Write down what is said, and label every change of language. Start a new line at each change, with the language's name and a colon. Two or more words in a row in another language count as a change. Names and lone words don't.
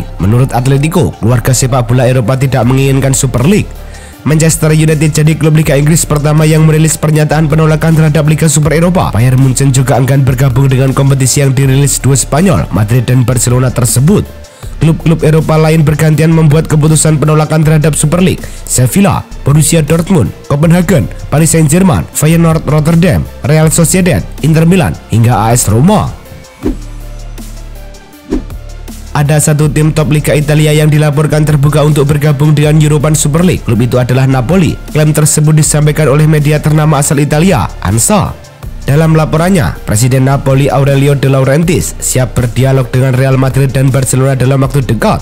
Indonesian: Menurut Atletico, keluarga sepak bola Eropa tidak menginginkan Super League. Manchester United jadi klub Liga Inggris pertama yang merilis pernyataan penolakan terhadap Liga Super Eropa. Bayern Munchen juga enggan bergabung dengan kompetisi yang dirilis dua Spanyol, Madrid dan Barcelona tersebut. Klub-klub Eropa lain bergantian membuat keputusan penolakan terhadap Super League. Sevilla, Borussia Dortmund, Copenhagen, Paris Saint-Germain, Feyenoord Rotterdam, Real Sociedad, Inter Milan, hingga AS Roma. Ada satu tim top Liga Italia yang dilaporkan terbuka untuk bergabung dengan European Super League. Klub itu adalah Napoli. Klaim tersebut disampaikan oleh media ternama asal Italia, ANSA. Dalam laporannya, Presiden Napoli Aurelio De Laurentiis siap berdialog dengan Real Madrid dan Barcelona dalam waktu dekat.